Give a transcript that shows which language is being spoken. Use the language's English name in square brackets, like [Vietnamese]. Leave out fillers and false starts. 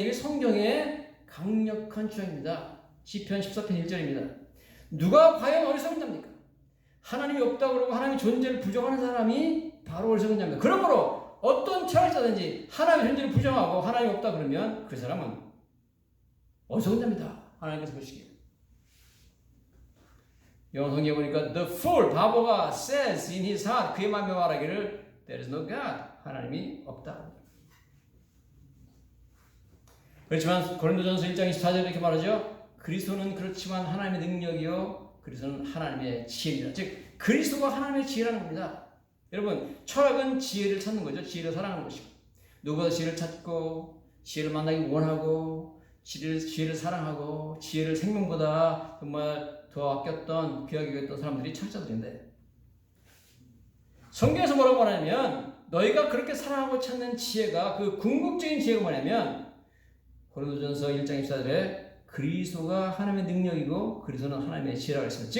[Korean] 이게 성경의 강력한 주장입니다. 시편 14편 1절입니다. 누가 과연 어리석은 자입니까? 하나님이 없다 그러고 하나님의 존재를 부정하는 사람이 바로 어리석은 자입니다. 그러므로 어떤 철학자든지 하나님의 존재를 부정하고 하나님이 없다 그러면 그 사람은 어리석은 자입니다. 하나님께서 보시기에. 영어 성경에 보니까 [English] the fool, [Korean] 바보가 [English] says in his heart, [Korean] 그의 마음에 말하기를 [English] there is no God, [Korean] 하나님이 없다. 그렇지만 고린도전서 1장 24절에 이렇게 말하죠. 그리스도는 그렇지만 하나님의 능력이요 그리스도는 하나님의 지혜입니다. 즉 그리스도가 하나님의 지혜라는 겁니다. 여러분 철학은 지혜를 찾는 거죠. 지혜를 사랑하는 것이고 누구보다 지혜를 찾고 지혜를 만나기 원하고 지혜를 사랑하고 지혜를 생명보다 정말 더 아꼈던 귀하게 여겼던 사람들이 철학자들인데 성경에서 뭐라고 말하냐면 너희가 그렇게 사랑하고 찾는 지혜가 그 궁극적인 지혜가 뭐냐면 고린도전서 1장 24절에 그리스도가 하나님의 능력이고 그리스도는 하나님의 지혜라고 했습니다.